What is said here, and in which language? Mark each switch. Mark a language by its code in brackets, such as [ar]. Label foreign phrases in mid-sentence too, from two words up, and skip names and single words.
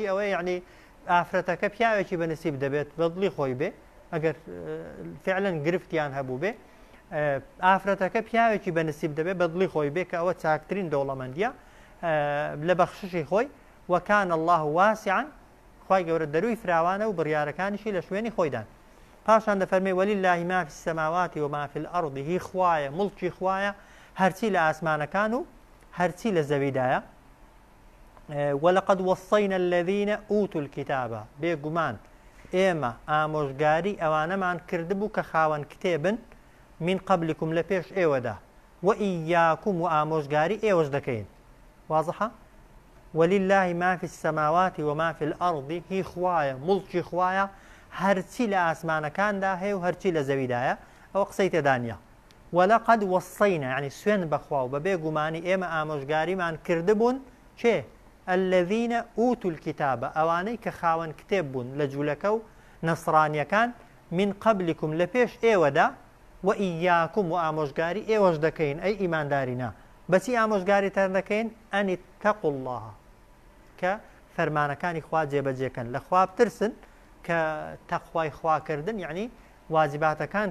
[ckb] ئەوەیە یعنی ئافرەتەکە پیاوێکی بەنسیب دەبێت بەدڵی خۆی بێ ئەگەر فعلا گرفتیان هەبوو بێ ئافرەتەکە پیاوێکی بەنسیب دەبێت بەدڵی خۆی بێ کە ئەوە چاکترین دەوڵەمەندیە لە بەخششی خۆی [ar] وەکان الله واسعا [ckb] خوای گەورە دەروی فراوانە و بڕیارەکانیشی لە شوێنی خۆیدان پاشان دەفەرمێ [ar] ولله ما في السماوات وما في الأرض [ckb] هی خوایە مڵکی خوایە هەرچی لە ئاسمانەکان و هەرچی لە زەویدایە [ar] ولقد وصينا الذين أوتوا الكتاب [ckb] بێگومان ئێمە ئامۆژگاری ئەوانەمان کردبوو کە خاوەن کتێبن من قبلكم لە پێش ئێوەدا وإياكم و ئامۆژگاری ئێوەش دەکەین واضحە [ar] ولله ما في السماوات وما في الأرض [ckb] هی خوایە مڵکی خوایە هەرچی لە ئاسمانەکاندا هەیە و هەرچی لە زەویدایە ئەوە قسەی تێدانە [ar] ولقد وصينا [ckb] يعني سوێن بەخوا و بە بێگومانی ئێمە ئامۆژگاریمان کردبوون چێ [ar] الذين أوتوا الكتاب [ckb] ئەوانەی کە خاوەن کتێب بوون لە جوولەکە و نەسڕانیەکان [ar] من قبلكم [ckb] لە پێش ئێوەدا وإياكم و ئامۆژگاری ئێوەش دەکەین ئەی ئیماندارینە بەچی ئامۆژگاری تەر دەکەین ئەنی [ar] اتقوا الله [ckb] کە فەرمانەکانی خوا جێبەجێکەن لە خوا بترسن کە تەقوای خواکردن یعنی واجباتەکان